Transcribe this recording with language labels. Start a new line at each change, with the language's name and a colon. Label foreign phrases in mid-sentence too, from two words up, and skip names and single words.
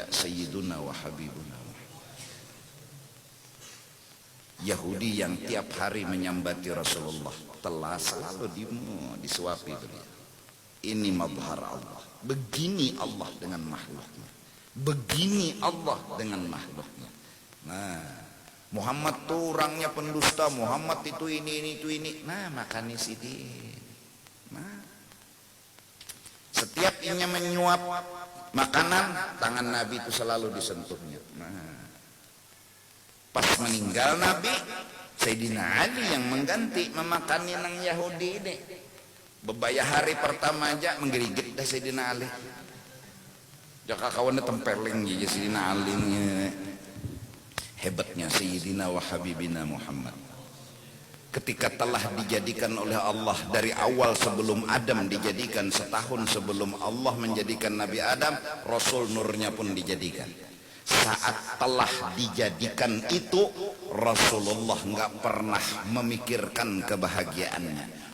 Arabic: Sayyiduna wa Habibuna
Indonesian: Yahudi yang tiap hari menyambati Rasulullah telah selalu disuapi beliau. Ini mazhar Allah. Begini Allah dengan makhluknya. Begini Allah dengan makhluknya. Nah, Muhammad tuh orangnya pendusta. Muhammad itu ini. Nah, makanya sidin.
Banjar: Nah, setiap inya menyuap makanan, tangan Nabi itu selalu disentuhnya. Nah, pas meninggal Nabi, Sayyidina Ali yang mengganti memakani nang Yahudi ini. Bebaya hari pertama aja menggigit dah Sayyidina Ali. Jaka kawannya tempeling aja Sayyidina Ali ini.
Indonesian: Hebatnya
Arabic: Sayyidina wa Habibina
Indonesian: Muhammad. Ketika telah dijadikan oleh Allah dari awal sebelum Adam dijadikan, setahun sebelum Allah menjadikan Nabi Adam, Rasul nurnya pun dijadikan. Saat telah dijadikan itu, Rasulullah nggak pernah memikirkan kebahagiaannya.